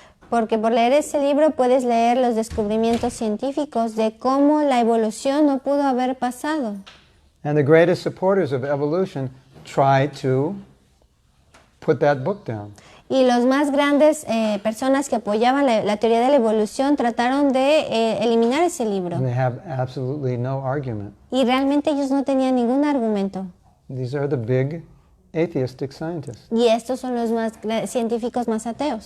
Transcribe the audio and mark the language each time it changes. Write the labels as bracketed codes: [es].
[es] Porque por leer ese libro puedes leer los descubrimientos científicos de cómo la evolución no pudo haber pasado. [en] And the greatest supporters of evolution try to put that book down. [es] Y los más grandes personas que apoyaban la teoría de la evolución trataron de eliminar ese libro. [en] And they have absolutely no argument. [es] Y realmente ellos no tenían ningún argumento. [en] These are the big atheistic scientists. [es] Y estos son los científicos más ateos.